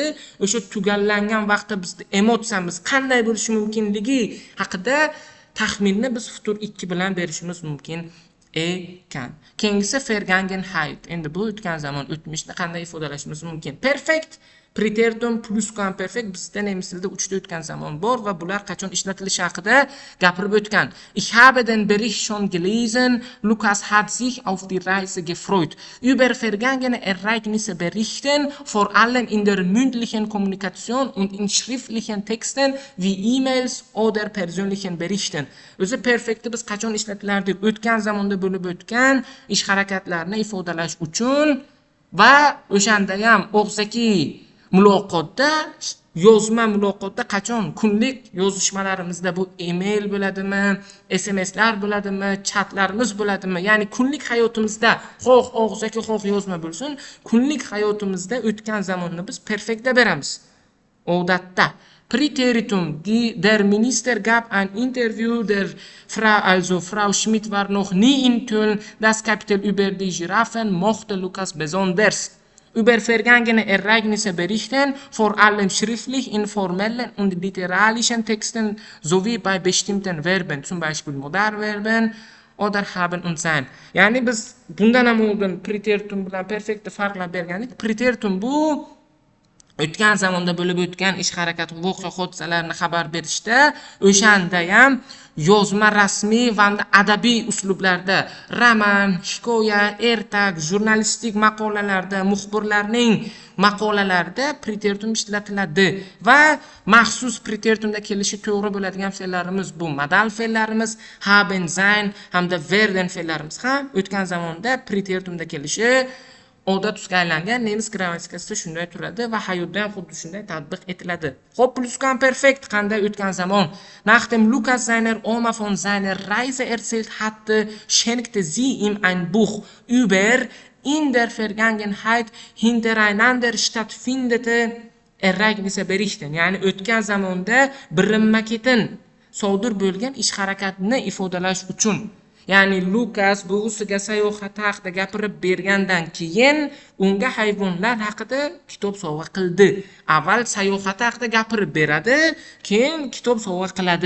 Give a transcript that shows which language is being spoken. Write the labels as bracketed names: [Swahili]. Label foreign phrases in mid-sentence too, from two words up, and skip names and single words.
[Uzbek] O'sha tugallangan vaqtda bizning emotsiyamiz qanday bo'lishi mumkinligi haqida taxminni biz futur 2 bilan berishimiz mumkin ekan. Keyingisi Vergangenheit. Endi bu o'tgan zamon, o'tmishni qanday ifodalashimiz mumkin? [German] Perfect, Präteritum Plusquamperfekt [Uzbek] bizda nemis tilida 3 ta o'tgan zamon bor va bular qachon ishlatilishi haqida gapirib o'tgan. [German] Ich habe den Bericht schon gelesen. Lukas hat sich auf die Reise gefreut. Über vergangene Ereignisse berichten, vor allem in der mündlichen Kommunikation und in schriftlichen Texten wie E-Mails oder persönlichen Berichten. [Uzbek] O'zi perfektni biz qachon ishlatilardik? O'tgan zamonda bo'lib o'tgan ish harakatlarini ifodalash uchun va o'shanda ham og'zaki muloqotda, yozma muloqotda qachon kunlik yozishmalarimizda bu email bo'ladimi, SMSlar bo'ladimi, chatlarimiz bo'ladimi? Ya'ni kunlik hayotimizda xoh og'zaki, xoh yozma bo'lsin, kunlik hayotimizda o'tgan zamonni biz perfektda beramiz. [German] Odatda Präteritum, der Minister gab ein Interview, der Frau Schmidt war noch nie in Köln. Das Kapitel über die Giraffen mochte Lukas besonders. Über vergangene Ereignisse berichten, vor allem schriftlich in formellen und literarischen Texten sowie bei bestimmten Verben, zum Beispiel Modalverben oder haben und sein. [Uzbek] Ya'ni biz bundan ham oldin Präteritum bilan perfektni farqlab bergandik. Präteritum bu o'tgan zamonda bo'lib o'tgan ish harakat, voqea hodisalarni xabar berishda o'shanda ham yozma, rasmiy va adabiy uslublarda, roman, hikoya, ertak, jurnalistik maqolalarda, muxbirlarning maqolalarida preteritum ishlatiladi va maxsus preteritumda kelishi to'g'ri bo'ladigan fe'llarimiz bu modal fe'llarimiz, [German] haben, sein [Uzbek] hamda werden fe'llarimiz ham o'tgan zamonda preteritumda kelishi odat tusga aylangan nemis grammatikasida shunday turadi va hayotda ham xuddi shunday tatbiq etiladi. Xo'p, Plusquamperfekt qanday o'tgan zamon? [German] Nachdem Lukas seiner Oma von seiner Reise erzählt hatte, schenkte sie ihm ein Buch über in der Vergangenheit hintereinander stattfindete Ereignisse berichten. [Uzbek] Ya'ni o'tgan zamonda birinma-ketin sodir bo'lgan ish harakatini ifodalash uchun. Ya'ni Lukas buvisiga sayohat haqida gapirib bergandan keyin unga hayvonlar haqida kitob sovg'a qildi. Avval sayohat haqida gapirib beradi, keyin kitob sovg'a qiladi.